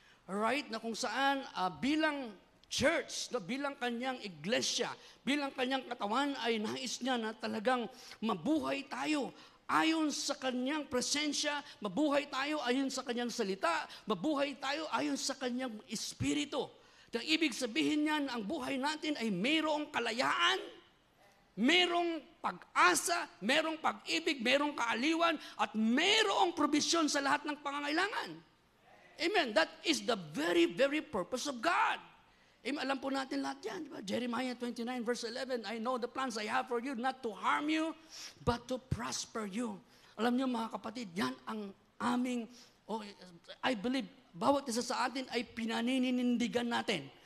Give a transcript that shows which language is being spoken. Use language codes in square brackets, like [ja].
[tl] Alright? Na kung saan bilang church, bilang kanyang iglesia, bilang kanyang katawan ay nais niya na talagang mabuhay tayo ayon sa kanyang presensya, mabuhay tayo ayon sa kanyang salita, mabuhay tayo ayon sa kanyang espiritu. Ang ibig sabihin niyan, ang buhay natin ay mayroong kalayaan, mayroong pag-asa, mayroong pag-ibig, mayroong kaaliwan, at mayroong probisyon sa lahat ng pangangailangan. Amen. [en] That is the very, very purpose of God. [tl] Alam po natin lahat yan. Diba? [en] Jeremiah 29 verse 11, I know the plans I have for you, not to harm you, but to prosper you. [tl] Alam niyo mga kapatid, yan ang aming, [en] I believe, [tl] bawat isa sa atin ay pinaninindigan natin.